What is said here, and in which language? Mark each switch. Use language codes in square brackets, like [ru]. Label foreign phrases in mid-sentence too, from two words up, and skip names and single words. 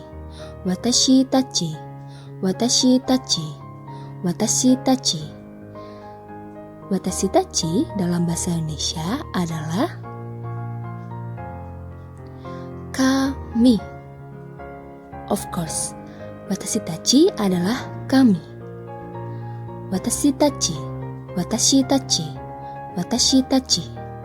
[ja] 私たち。私たち. 私たち. 私たち [id] dalam bahasa Indonesia adalah kami. [en] Of course, [ja] 私たち [id] adalah kami. [ja] 私たち。私たち. 私たち.